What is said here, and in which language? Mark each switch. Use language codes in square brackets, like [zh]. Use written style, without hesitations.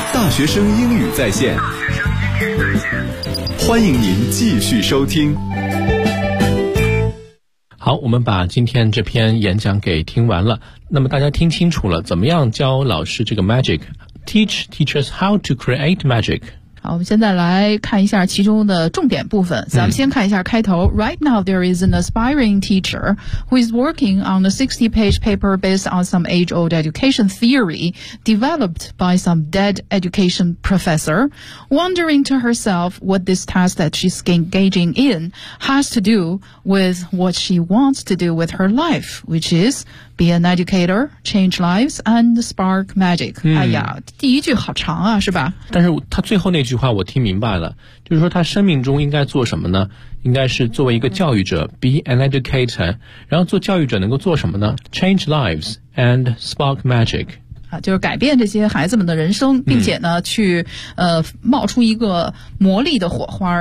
[zh] 学生英语在线，欢迎您继续收听。好，我们把今天这篇演讲给听完了。那么大家听清楚了，怎么样教老师这个 magic? [en] Teach teachers how to create magic. [zh] 好，我们现在来看一下其中的重点部分。咱们先看一下开头。 [en] Right now there is an aspiring teacher who is working on a 60-page paper based on some age-old education theory developed by some dead education professor, wondering to herself what this task that she's engaging in has to do with what she wants to do with her life, which is be an educator, change lives, and spark magic. [zh] 哎呀，第一句好长啊，是吧？但是他最后那句话我听明白了，就是说他生命中应该做什么呢？应该是作为一个教育者 [en] be an educator, [zh] 然后做教育者能够做什么呢？ [en] Change lives and spark magic. [zh] 啊，就是改变这些孩子们的人生，并且呢，去冒出一个魔力的火花。